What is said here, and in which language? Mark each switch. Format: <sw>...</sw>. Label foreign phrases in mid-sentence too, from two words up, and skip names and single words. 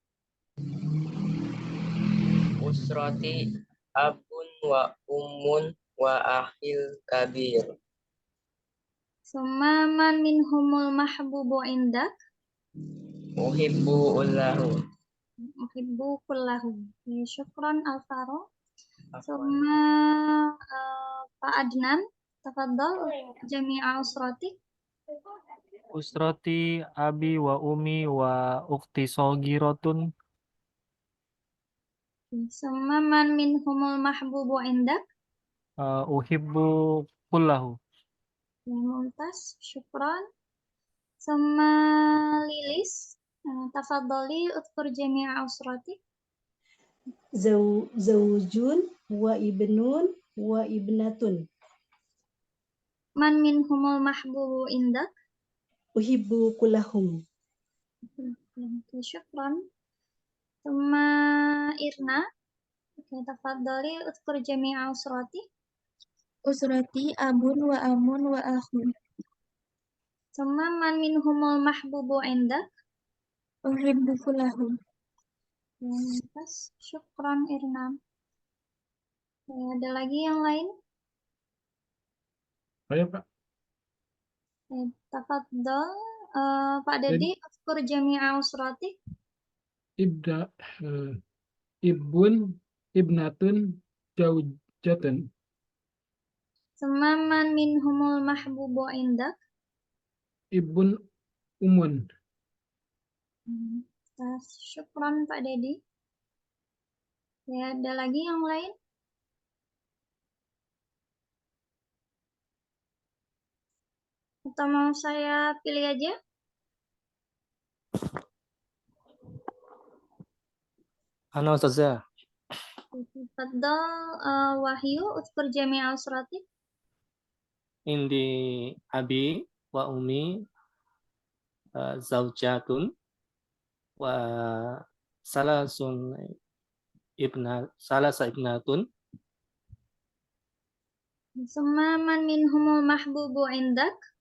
<ar>أسرتي أب وأم وأخي الكبير. ثم من منهم المحبوب عندك. أحب كله. أحب كله. شكرا Alvaro. ثم Pak Adnan، تفضل جميع أسرتك. أسرتي أبي وأمي وأختي صغيرة. ثم من منهم المحبوب عندك. أحب كله. ممتاز، شكرا. ثم Lilis، تفضلي اذكر جميع أسرتك. زوج وابن وابنة. من منهم المحبوب عندك. أحب كلهم. شكرا. ثم Irna، تفضلي اذكر جميع أسرتك. أسرتي أب وعم وأخ. ثم من منهم المحبوب عندك. أحب كلهم. ممتاز, شكرا Irna.</ar> <id>Ada lagi yang lain? Ayo Pak.</id> <ar>تفضل، Pak Dedi، اذكر جميع أسرتك. ابدأ ابن ابنة زوجة. ثم من منهم المحبوب عندك. ابن أم. Syukran Pak Dedi.</ar> <id>Ada lagi yang lain? Atau mau saya pilih aja?</id> <ar>أنا أستاذة. Tafadhal Wahyu, اذكر جميع أسرتك. عندي أبي وأمي زوجة وثلاث ابنة. ثم من منهم المحبوب عندك.</ar>